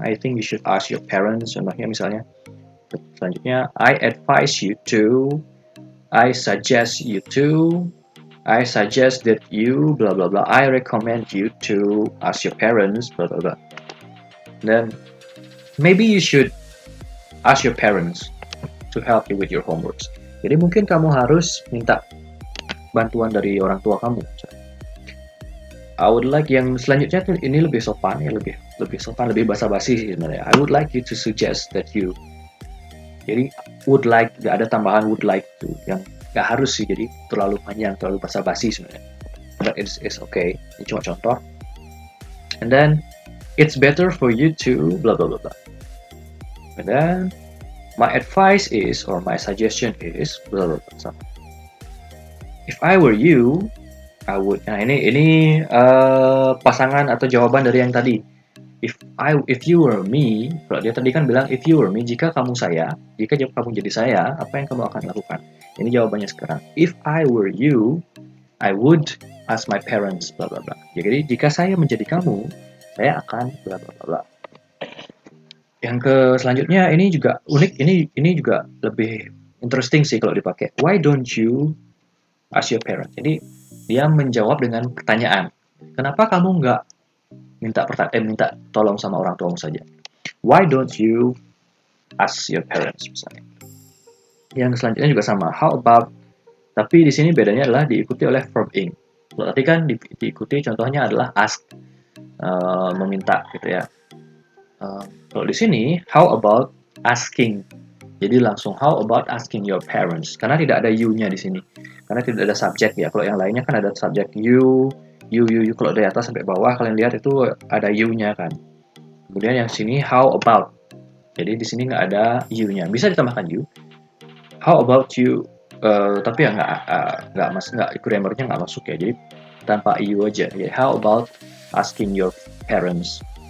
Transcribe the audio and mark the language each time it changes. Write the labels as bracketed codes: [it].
[en] I think you should ask your parents. [id] Contohnya misalnya. Selanjutnya, [en] I advise you to, I suggest you to, I suggest that you, blah blah blah, I recommend you to ask your parents, blah blah blah. Then, maybe you should ask your parents to help you with your homeworks. [id] Jadi mungkin kamu harus minta bantuan dari orang tua kamu. [en] I would like, [id] yang selanjutnya tuh ini lebih sopan ya, lebih sopan, lebih basa-basi sih sebenarnya. [en] I would like you to suggest that you. [id] Jadi would like, ada tambahan would like to, yang nggak harus sih, jadi terlalu panjang, terlalu basa-basi sebenarnya. [en] that is okay. [id] Ini cuma contoh. [en] And then it's better for you to blah blah blah blah. And then my advice is, or my suggestion is blah blah blah. So, if I were you, I would. [id] Nah, ini pasangan atau jawaban dari yang tadi. If you were me, kalau dia tadi kan bilang [en] if you were me, [id] jika kamu kamu jadi saya, apa yang kamu akan lakukan? Ini jawabannya sekarang. [en] If I were you, I would ask my parents bla bla bla. [id] Jadi jika saya menjadi kamu, saya akan bla bla bla bla. Yang ke selanjutnya ini juga unik, ini juga lebih interesting sih kalau dipakai. [en] Why don't you ask your parents? [id] Jadi dia menjawab dengan pertanyaan. Kenapa kamu nggak minta tolong sama orang tuamu saja? [en] Why don't you ask your parents misalnya? [id] Yang selanjutnya juga sama. [en] How about? [id] Tapi di sini bedanya adalah diikuti oleh verb ing. Kalau tadi kan diikuti contohnya adalah ask, meminta gitu ya. Kalau di sini [en] how about asking? [id] Jadi langsung [en] how about asking your parents? [id] Karena tidak ada you-nya di sini. Karena tidak ada subjek ya. Kalau yang lainnya kan ada subjek you. Kalau dari atas sampai bawah kalian lihat itu ada you-nya kan. Kemudian yang sini how about. Jadi di sini nggak ada you-nya. Bisa ditambahkan you. [en] How about you? [id] Tapi ya nggak grammarnya nggak masuk ya. Jadi tanpa you aja. [en] Jadi how about asking your parents?